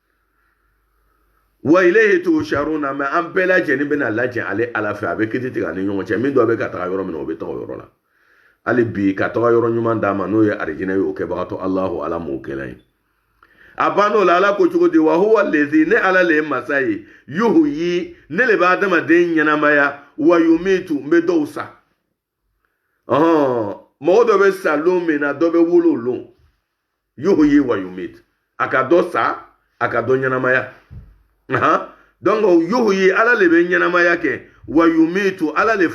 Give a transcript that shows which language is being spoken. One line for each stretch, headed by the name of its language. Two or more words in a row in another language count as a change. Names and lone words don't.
Arabic: و إليه تحشرون
Bambara: mɛ an bɛɛ lajɛlen bɛna lajɛ ale ala fɛ a bɛ kiti tigɛ ani ɲɔgɔn cɛ min dɔ bɛ ka taga yɔrɔ min na o bɛ taga yɔrɔ la hali bi ka taga yɔrɔ ɲuman d'a ma n'o ye arijinɛ ye o kɛbagatɔ alahu ala m'o kɛla ye a bann'o la ala ko cogo di
Arabic: و هو الذي
Bambara: ne ala le ye masa ye yuhyi ne le bɛ adamaden ɲɛnamaya
Arabic: و يميت
Bambara: n bɛ dɔw sa mɔgɔ dɔ bɛ sa lon min na dɔ bɛ wolo lon
Arabic: يحيي و يميت
Bambara: a ka dɔ sa a ka dɔ ɲɛnamaya donc yuhyi ala le be ɲɛnamaya kɛ wa yumitu ala le